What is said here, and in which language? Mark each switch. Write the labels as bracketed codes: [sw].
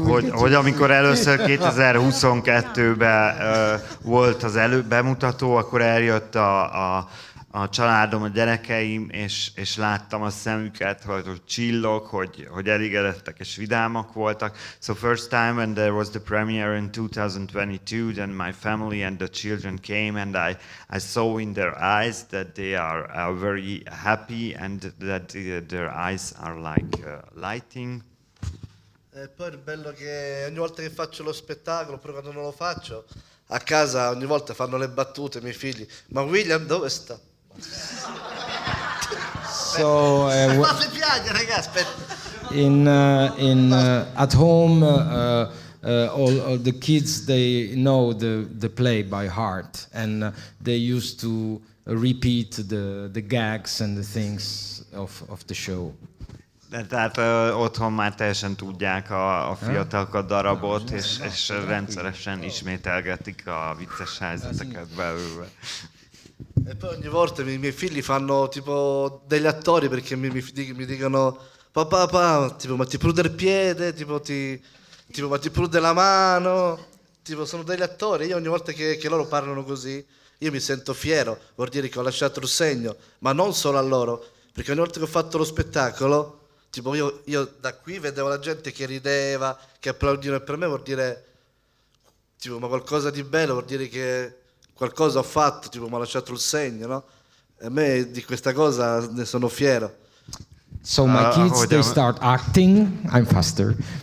[hu] Hogy amikor először 2022-ben volt az bemutató, akkor eljött a családom, a gyerekeim, és láttam a szemüket, hogy csillog, hogy elégedettek és vidámak voltak. [en] So first time when there was the premiere in 2022, then my family and the children came, and I saw in their eyes that they are very happy and that their eyes are like lighting. [it] E poi il bello che ogni volta che faccio lo spettacolo, però quando non lo faccio, a casa ogni volta fanno le battute i miei figli. Ma William dove sta? [en] So, [it] Ma le piagne, ragazzi, [en] at home, all the kids, they know the play by heart, and they used to repeat the gags and the things of the show. [hu] De tehát otthon már teljesen tudják a fiatalok a darabot, és rendszeresen ismételgetik a vicces helyzeteket belőle. [it] E poi ogni volta i miei figli fanno tipo degli attori perché mi dicono papà, tipo ma ti prude il piede, tipo ma ti prude la mano, tipo sono degli attori. Io ogni volta che loro parlano così, io mi sento fiero, vuol dire che ho lasciato il segno, ma non solo a loro, perché ogni volta che ho fatto lo spettacolo, tipo io da qui vedevo la gente che rideva, che applaudivano e per me vuol dire tipo ma qualcosa di bello, vuol dire che qualcosa ho fatto, tipo mi ha lasciato il segno, no? E a me di questa cosa ne sono fiero. [en] So my kids, they start acting. I'm faster.